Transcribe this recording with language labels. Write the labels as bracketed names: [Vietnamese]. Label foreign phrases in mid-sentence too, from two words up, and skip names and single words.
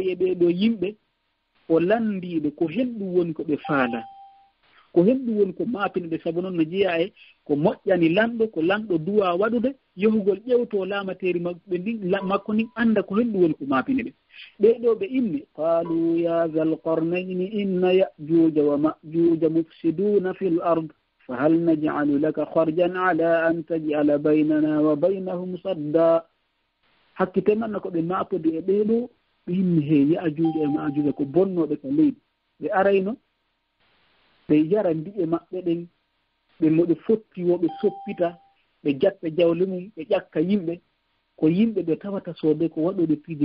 [Fula] ari e ɓeɗo yimɓe o landiɓe ko henɗum woni ko ɓe faala ko henɗum woni ko maapino ɓe sabu noon no jeeya e ko moƴƴani lanɗo ko lanɗo duwa waɗude yohugol ƴewto laamateri maɓɓe ndin makko ndin anda ko henɗum woni ko maapini ɓe ɓeɗo ɓe inni [Arabic] قالوا يا ذا القرنين إن يأجوج ومأجوج مفسدون في الأرض فهل نجعل لك خرجا على أن تجعل بيننا وبينهم سدا. [Fula] hakkite manna ko ɓe maapode e ɓeɗo ɓe inni he Ya'juuja e Ma'juuja ko bonnoɓe ka leydi ɓe arayno ɓe yara ndiƴe maɓɓe ɗen ɓe moɓe fotti wo ɓe soppita ɓe jatta jawle mum ɓe ƴakka yimɓe ko yimɓe ɓe tawata soode ko waɗoɓe piiji